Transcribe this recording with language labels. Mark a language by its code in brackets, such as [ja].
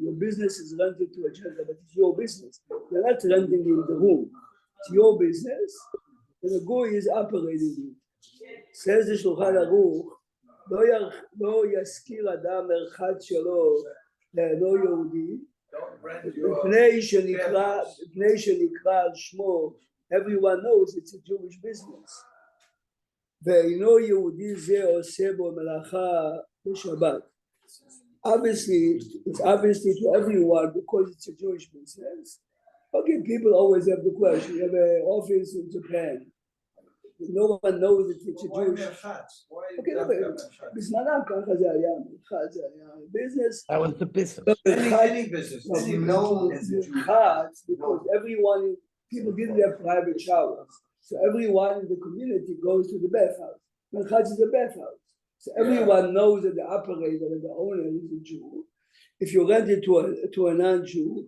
[en] Your business is rented to a Gentile, but it's your business. You're not renting in the room. It's your business. And the goy is operating it. Says the Shulchan Aruch, [he] לא ישכיר אדם מרחץ שלו לאינו יהודי, מפני שנקרא על שמו, [en] everyone knows it's a Jewish business. [he] ואינו יהודי זה עושה בו מלאכה בשבת. [en] Obviously, it's obviously to everyone because it's a Jewish business. Okay, people always have the question, you have an office in Japan. No one knows that it's a Jewish. Okay, [he] בזמנם ככה זה היה, [en] business. That was the business. Any business. You know, because everyone, people didn't have private showers. So everyone in the community goes to the bathhouse. Merchatz is a bathhouse. So everyone knows that the operator and the owner is a Jew. If you rent it to a non-Jew,